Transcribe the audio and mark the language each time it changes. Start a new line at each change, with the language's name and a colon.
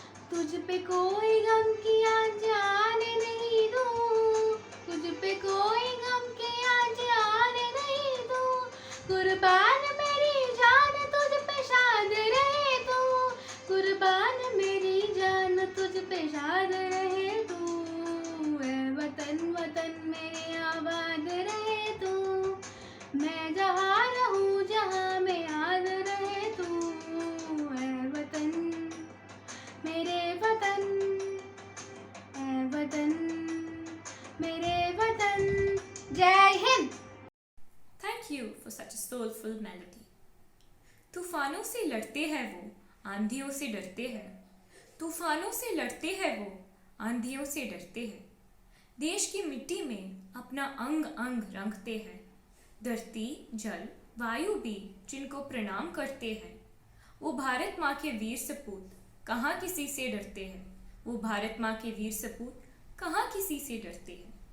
Hindi: तुझ पे कोई गम की आँच आने नहीं दूँ, तुझ पे कोई गम की आँच आने नहीं दूँ, कुर्बान मेरी जान तुझ पे शाद रहे तू, कुर्बान मेरी जान तुझ पे शाद रहे तू, ऐ वतन वतन मेरे आबाद रहे तू, मैं जहाँ रहूँ जहाँ में याद रहे तू, ऐ वतन मेरे वतन, ऐ वतन मेरे वतन। जय Hind.
English: Thank you for such a soulful melody.
Hindi: तूफानों से लड़ते हैं वो, आंधियों से डरते हैं, तूफानों से लड़ते हैं वो, आंधियों से डरते हैं, देश की मिट्टी में अपना अंग अंग रंगते हैं, धरती जल वायु भी जिनको प्रणाम करते हैं, वो भारत माँ के वीर सपूत कहाँ किसी से डरते हैं, वो भारत माँ के वीर सपूत कहाँ किसी से डरते हैं।